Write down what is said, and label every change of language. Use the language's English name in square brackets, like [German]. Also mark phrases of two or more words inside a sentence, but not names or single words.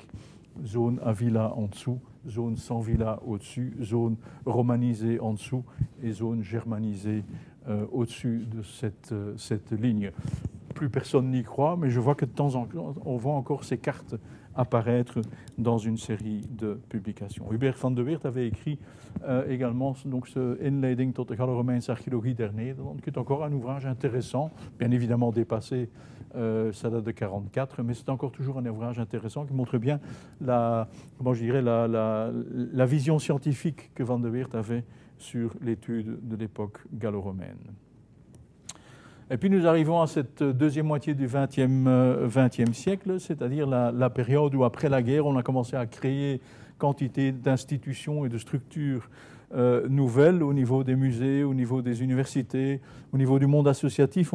[French] Zone à villa en dessous, zone sans villa au-dessus, zone romanisée en dessous et zone germanisée au-dessus de cette ligne. Plus personne n'y croit, mais je vois que de temps en temps, on voit encore ces cartes apparaître dans une série de publications. Hubert van de Weert avait écrit également donc, ce Inleiding tot de Gallo-Romeinse archéologie der Nederlanden, qui est encore un ouvrage intéressant, bien évidemment dépassé, ça date de 1944, mais c'est encore toujours un ouvrage intéressant qui montre bien la vision scientifique que van de Weert avait sur l'étude de l'époque gallo-romaine. Et puis nous arrivons à cette deuxième moitié du XXe siècle, c'est-à-dire la période où, après la guerre, on a commencé à créer quantité d'institutions et de structures nouvelles au niveau des musées, au niveau des universités, au niveau du monde associatif.